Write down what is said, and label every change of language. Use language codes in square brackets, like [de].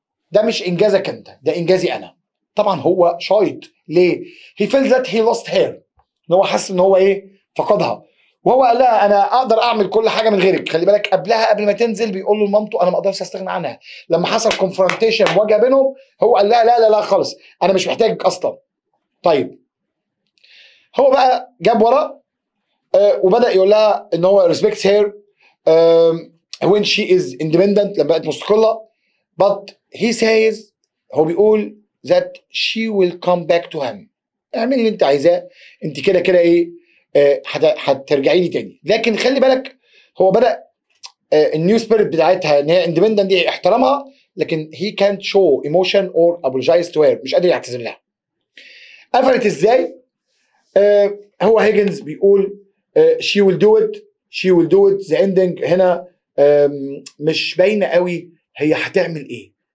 [ar] ده مش انجازك انت، ده انجازي انا. طبعا هو شايط. ليه؟ [en] he feels that he lost her، [ar] ان هو حس ان هو ايه؟ فقدها. وهو قال لها انا اقدر اعمل كل حاجه من غيرك. خلي بالك قبلها قبل ما تنزل بيقول له لمامته انا ما اقدرش استغنى عنها. لما حصل كونفرونتيشن مواجهه بينهم هو قال لها لا لا لا خالص انا مش محتاجك اصلا. طيب هو بقى جاب ورا وبدا يقول لها ان هو [en] respects her when she is independent [ar] لما بقت مستقله [en] but he says [ar] هو بيقول [en] that she will come back to him. [ar] اعملي اللي انت عايزاه انت كده كده ايه هترجعي لي تاني. لكن خلي بالك هو بدا النيو سبيريت بتاعتها ان هي اندبندنت دي احترامها لكن [en] he can't show emotion or apologize to her [ar] مش قادر يعتذر لها. قفلت ازاي؟ هو هيجنز بيقول [en] she will do it she will do it the ending [ar] هنا مش باينه قوي هي هتعمل ايه.